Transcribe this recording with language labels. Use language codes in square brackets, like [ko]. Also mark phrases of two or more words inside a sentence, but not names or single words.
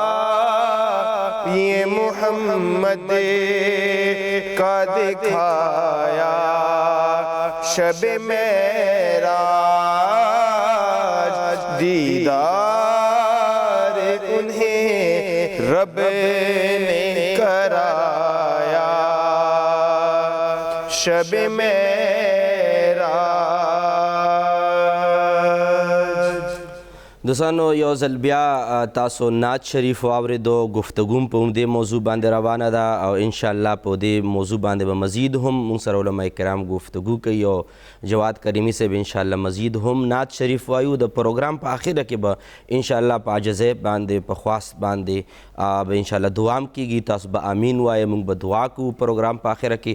[ur] یہ محمد کا دکھایا، شب معراج دیدار انہیں رب نے کرایا، شب معراج. [ps] دوستانو یو ځل بیا تاسو نعت شریف واورېدو، گفتگو په همدې موضوع باندې روانه ده او انشاءالله په دې موضوع باندې به مزید هم موږ سره علما کرام گفتگو کوي او جواد کریمي صاحب انشاءالله مزید هم نعت شریف وایو. د پروګرام په آخره کې به انشاءالله په عاجزۍ باندې په خواست باندې به انشاءالله دعا هم کېږي، تاسو به امین وایه، موږ به دعا کوو پروګرام په آخره کې.